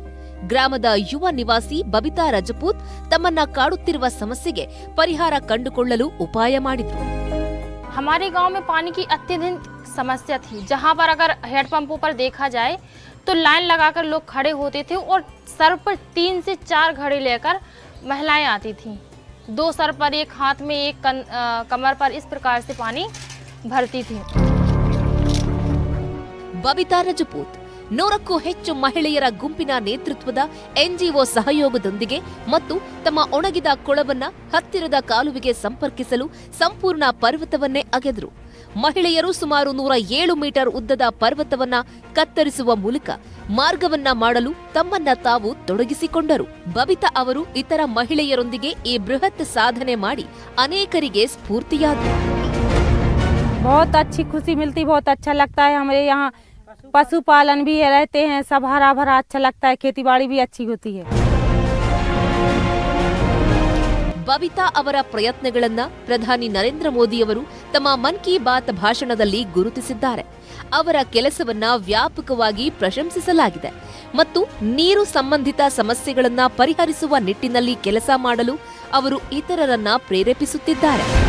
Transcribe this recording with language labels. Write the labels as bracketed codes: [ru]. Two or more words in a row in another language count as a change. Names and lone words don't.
[kn] ಗ್ರಾಮದ ಯುವ ನಿವಾಸಿ ಬಬಿತಾ ರಜಪೂತ್ ತಮ್ಮನ್ನ ಕಾಡುತ್ತಿರುವ ಸಮಸ್ಯೆಗೆ ಪರಿಹಾರ ಕಂಡುಕೊಳ್ಳಲು ಉಪಾಯ ಮಾಡಿದ್ರು. [hi] हमारे गांव में पानी की अत्यधिक समस्या थी, जहां पर अगर हेडपंपों पर देखा जाए तो लाइन लगाकर लोग खड़े होते थे और सर पर 3 से 4 घड़े लेकर महिलाएं आती थीं. 2 सर पर, एक हाथ में, एक कमर पर, इस प्रकार से पानी भरती थी. [kn] ಬಬಿತಾ ರಜಪೂತ್ 100ಕ್ಕೂ ಹೆಚ್ಚು ಮಹಿಳೆಯರ ಗುಂಪಿನ ನೇತೃತ್ವದ ಎನ್ಜಿಒ ಸಹಯೋಗದೊಂದಿಗೆ ಮತ್ತು ತಮ್ಮ ಒಣಗಿದ ಕೊಳವನ್ನ ಹತ್ತಿರದ ಕಾಲುವೆಗೆ ಸಂಪರ್ಕಿಸಲು ಸಂಪೂರ್ಣ ಪರ್ವತವನ್ನೇ ಅಗೆದ್ರು. ಮಹಿಳೆಯರು ಸುಮಾರು 107 ಮೀಟರ್ ಉದ್ದದ ಪರ್ವತವನ್ನ ಕತ್ತರಿಸುವ ಮೂಲಕ ಮಾರ್ಗವನ್ನ ಮಾಡಲು ತಮ್ಮನ್ನ ತಾವು ತೊಡಗಿಸಿಕೊಂಡರು. ಬಬಿತಾ ಅವರು ಇತರ ಮಹಿಳೆಯರೊಂದಿಗೆ ಈ ಬೃಹತ್ ಸಾಧನೆ ಮಾಡಿ ಅನೇಕರಿಗೆ ಸ್ಫೂರ್ತಿಯಾದರು. [hi] बहुत अच्छी खुशी मिलती, बहुत अच्छा लगता है. हमारे यहाँ पशुपालन भी रहते हैं, सब हरा भरा अच्छा लगता है, खेती बाड़ी भी अच्छी होती है. [kn] ಬಬಿತಾ ಅವರ ಪ್ರಯತ್ನಗಳನ್ನ ಪ್ರಧಾನಿ ನರೇಂದ್ರ ಮೋದಿಯವರು ತಮ್ಮ ಮನ್ ಕಿ ಬಾತ್ ಭಾಷಣದಲ್ಲಿ ಗುರುತಿಸಿದ್ದಾರೆ. ಅವರ ಕೆಲಸವನ್ನ ವ್ಯಾಪಕವಾಗಿ ಪ್ರಶಂಸಿಸಲಾಗಿದೆ ಮತ್ತು ನೀರು ಸಂಬಂಧಿತ ಸಮಸ್ಯೆಗಳನ್ನ ಪರಿಹರಿಸುವ ನಿಟ್ಟಿನಲ್ಲಿ ಕೆಲಸ ಮಾಡಲು ಅವರು ಇತರರನ್ನ ಪ್ರೇರೇಪಿಸುತ್ತಿದ್ದಾರೆ.